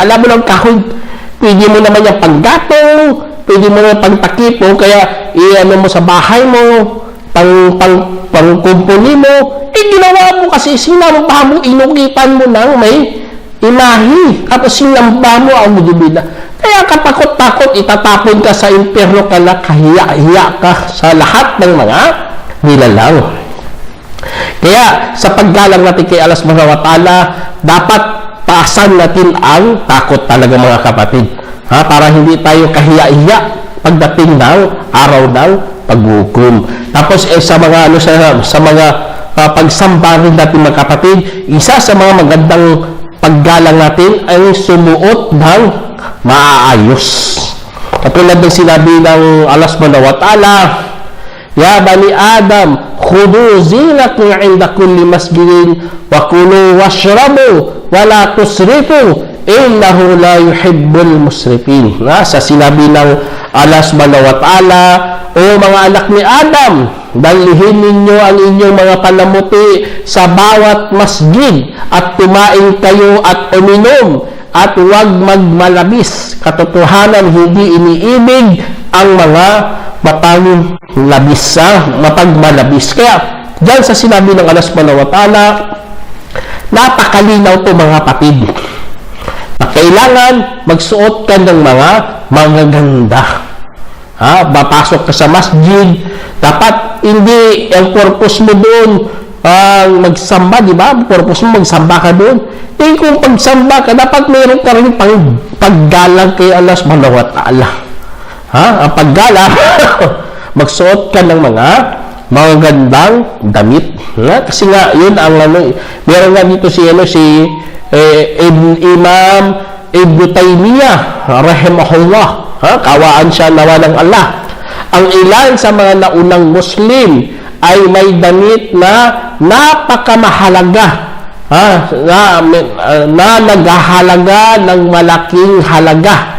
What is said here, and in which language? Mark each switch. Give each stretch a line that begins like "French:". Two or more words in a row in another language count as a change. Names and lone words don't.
Filipino: Alam mo lang kahoy, pwede mo naman yung panggatong, pwede mo naman pangtakip mo, kaya i-ano mo sa bahay mo, pangkumpuni mo, ginawa mo kasi sinamba mo, inukitan mo ng may imahe, tapos sinamba mo ang mudubila. Kaya katakot-takot, itatapon ka sa impyerno ka na kahiya-hiya ka sa lahat ng mga nilalang. Kaya sa paggalang natin kay Allah
Arabic: سبحانه وتعالى,
Filipino: dapat taasan natin ang takot talaga, mga kapatid. Para hindi tayo kahiya-hiya pagdating ng araw ng paghukom. Tapos sa mga sa mga pagsamba rin natin, mga kapatid, isa sa mga magandang paggalang natin ay sumuot ng maayos. Katulad ng sinabi ng Allah
Arabic: سبحانه وتعالى يا بني آدم خذوا زينتكم عند كل مسجد وكلوا واشربوا ولا تسرفوا إنه لا يحب المسرفين.
Filipino: Sa sinabi ng Allah
Arabic: سبحانه وتعالى,
Filipino: o mga anak ni Adam, dalihin ninyo ang inyong mga palamuti sa bawat masjid at kumain kayo at uminom at huwag magmalabis. Katotohanan, hindi iniibig ang mga mapagmalabis. Kaya, dyan sa sinabi ng Allah
Arabic: سبحانه وتعالى,
Filipino: napakalinaw po, mga kapatid, na kailangan magsuot ka ng mga magaganda. Papasok ka sa masjid, dapat hindi ang purpose mo doon magsamba, di ba? Purpose mo magsamba ka doon. Kung pagsamba ka, dapat mayroon ka rin paggalang kay Allah
Arabic: سبحانه وتعالى.
Filipino: Ang paggalang, magsuot ka ng mga magagandang damit. Kasi nga, yun ang meron nga dito si Imam Ibn Taymiyyah, rahimahullah. Kawaan siya nawa ng Allah. Ang ilan sa mga naunang Muslim ay may damit na napakamahalaga, na naghahalaga ng malaking halaga.